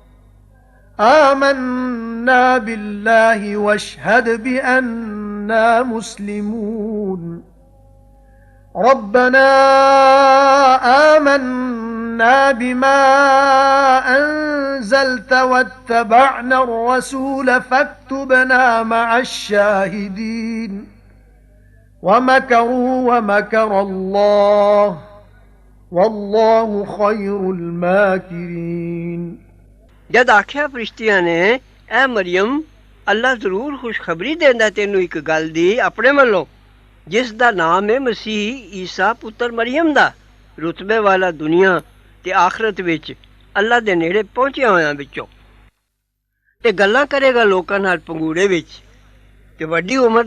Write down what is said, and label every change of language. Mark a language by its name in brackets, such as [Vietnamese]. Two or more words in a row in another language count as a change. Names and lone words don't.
[Arabic] آمنا بالله واشهد بأننا مسلمون ربنا آمنا بما أنزلت واتبعنا الرسول فاكتبنا مع الشاهدين ومكروا ومكر الله والله خير الماكرين [Punjabi] جد آکھیا فرشتیاں نے اے مریم اللہ ضرور خوشخبری دیندا تینوں اک گل دی اپنے ولوں جس دا نام ہے مسیح عیسیٰ پتر مریم دا رتبے والا دنیا تے آخرت وچ اللہ دے نیڑے پہنچیا ہویاں وچوں تے گلاں کریگا لوکاں نال پنگوڑے وچ تے وڈی عمر